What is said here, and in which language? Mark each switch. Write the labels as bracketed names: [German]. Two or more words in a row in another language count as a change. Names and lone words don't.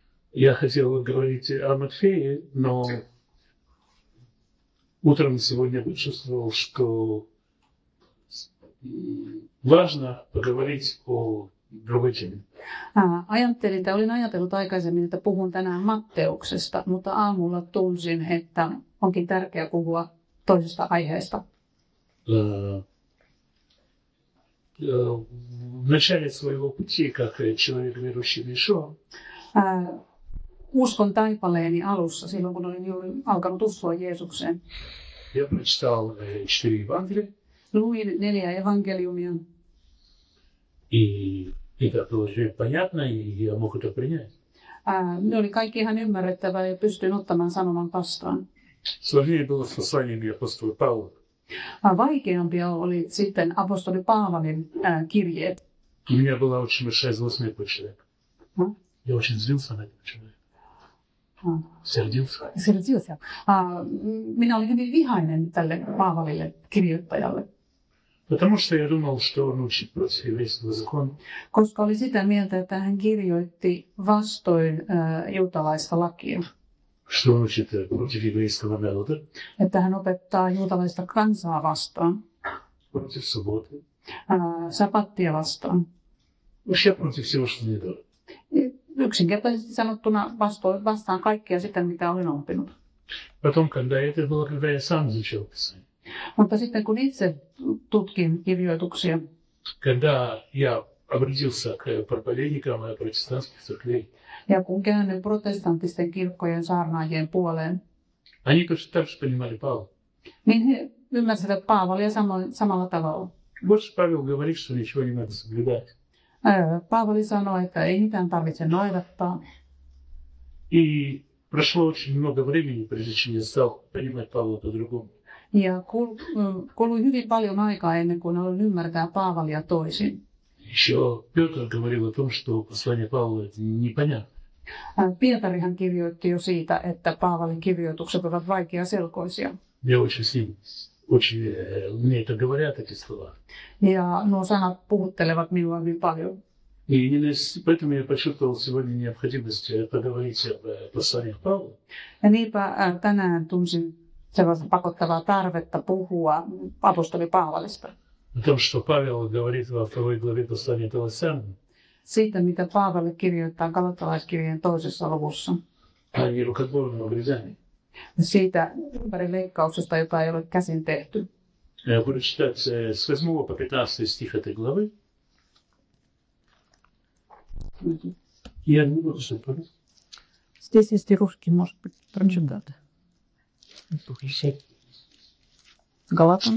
[Russian] Я хотел говорить о Матфее, но утром сегодня почувствовал, что важно поговорить о другой теме. [Finnish] Ajattelin, että olin ajatellut aikaisemmin, että puhun tänään Matteuksesta, mutta aamulla tunsin, että onkin tärkeää puhua toisesta aiheesta. [Russian] В начале своего пути, как человек верующий в Иешуа, [Finnish] uskon taipaleeni alussa, silloin kun olin juuri alkanut uskoa Jeesukseen, [Russian] я прочитал 4 Евангелия, [Finnish] luin 4 evankeliumia. [Russian] И это было все понятно, и я мог это принять. [Finnish] Ne oli kaikki ihan ymmärrettävää ja pystyin ottamaan sanoman vastaan. [Russian] Сложнее было с посланиями апостола Павла. [Finnish] Vaikeampia oli sitten apostoli Paavalin kirjeet. [Russian] У меня была очень большая злость на этого человека. Я очень злился на этого человека. Сердился. [Finnish] Minä olin hyvin vihainen tälle Paavalille kirjoittajalle. [Russian] Потому что я думал, что он учит против еврейского закона. [Finnish] Koska oli sitä mieltä, että hän kirjoitti vastoin juutalaista lakia. [Russian] Что он учит против еврейского народа. [Finnish] Että hän opettaa juutalaista kansaa vastaan. [Russian] Против субботы. [Finnish] Sapattia vastaan. [Russian] Вообще против всего, что мне дало. [Finnish] Yksinkertaisesti sanottuna vastaan kaikkea sitä, mitä olen oppinut. [Russian] Потом, это было, когда я сам изучал Писание. [Finnish] Mutta sitten kun itse tutkin kirjoituksia, [Russian] когда я обратился к проповедникам протестантских церквей, [Finnish] ja kun käännyin protestanttisten kirkkojen saarnaajien puoleen, [Russian] они точно так же понимали Павла. [Finnish] Niin he ymmärsivät Paavalia samalla tavalla. [Russian] Больше Павел говорит, что ничего не надо соблюдать. [Finnish] Paavali sanoi, että ei mitään tarvitse noudattaa. [Russian] И прошло очень много времени, прежде чем я стал понимать Павла по-другому. [Finnish] Ja kului hyvin paljon aikaa ennen kuin aloin ymmärtää Paavalia toisin. [Russian] Еще Петр говорил о том, что послание Павла это непонятно. [Finnish] Pietarihan kirjoitti jo siitä, että Paavalin kirjoitukset ovat vaikeaselkoisia. [Russian] Я очень мне это говорят, эти слова. [Finnish] Ja nuo sanat puhuttelevat minua hyvin paljon. [Russian] И поэтому я почувствовал сегодня необходимость поговорить о посланиях Павла. [Finnish] Ja niinpä tänään tunsin sellaista pakottavaa tarvetta puhua apostoli Paavalista. [Russian] О том, что Павел говорит во 2 главе послания Колоссянам. [Finnish] Siitä, mitä Paavali kirjoittaa Galatalaiskirjeen 2. luvussa. [Russian] О нерукотворном обрезании. [Finnish] Siitä ympärileikkauksesta, jota ei ole käsin tehty. [Russian] Я буду читать с 8 по 15 стих этой главы. Я не буду что-то. Здесь есть и русский, может быть, прочитать. Галатам?